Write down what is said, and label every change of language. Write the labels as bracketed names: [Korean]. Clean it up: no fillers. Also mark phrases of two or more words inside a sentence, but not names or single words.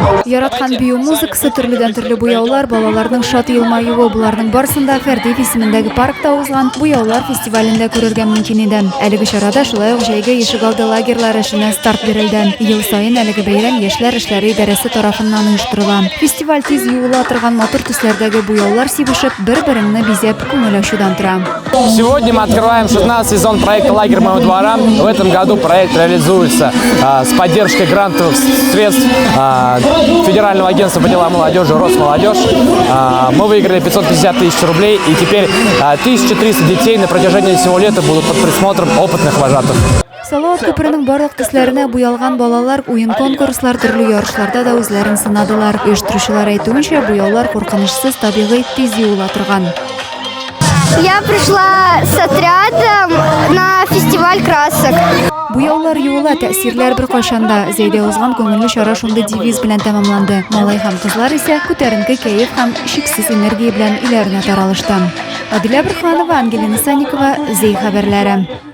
[Tatar] Яраткан бию музыкасы төрледән төрле буяулар, балаларның шат елмаюы буларның барысында Фәрдиев исемендәге паркта узган буяулар фестивалендә күрергә мөмкин иде. Әлеге чарада шулай ук җәйге ишегалды лагерьлар эшенә старт бирелде. Ел саен әлеге бәйрәм яшьләр эшләре идарәсе тарафыннан оештырыла. Фестиваль тиз юыла торган матур төсләрдәге буяулар сибешеп, бер-береңне бизәп күңел ачудан тора. [Russian] Сегодня мы открываем 16-й сезон проекта «Лагерь моего двора». В этом году проект реализуется с поддержкой грантовых средств Федерального агентства по делам молодежи «Росмолодежь». Мы выиграли 550 тысяч рублей, и теперь 1300 детей на протяжении всего лета будут под присмотром опытных вожатых. [Tatar] Салават көпірінің барлық төсләренә буялган балалар уен конкурслар, төрле ярышларда да үзләрен сынадылар. Оештыручылар әйтүенчә, буяулар куркынычсыз, табигый, тиз юыла торган. [Russian] Я пришла с отрядом на фестиваль красок. [Tatar] Буяулар юыла, тәэсирләр бер кайшанда. Зәйдә узган күңелле чара шундый девиз белән тәмамланды. Малай һәм кызлар исә күтәренке кәеф һәм шиксез энергия белән өйләренә таралышты. Адилә Брахманова, Ангелина Санникова, Зей хәбәрләре.